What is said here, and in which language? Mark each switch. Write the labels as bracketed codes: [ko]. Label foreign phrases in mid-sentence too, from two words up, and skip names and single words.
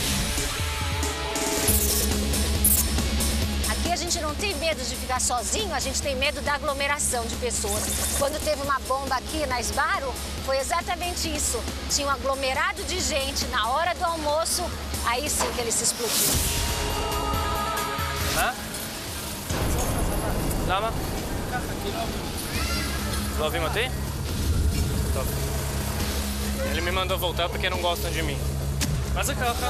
[pt] Aqui a gente não tem medo de ficar sozinho, a gente tem medo da aglomeração de pessoas. Quando teve uma bomba aqui na Sbarro, foi exatamente isso. Tinha um aglomerado de gente na hora do almoço, aí sim que ele se explodiu. [he] למה? לא אוהבים אותי? טוב. [pt] Ele me mandou voltar porque não gostam de mim. Mas é kaka.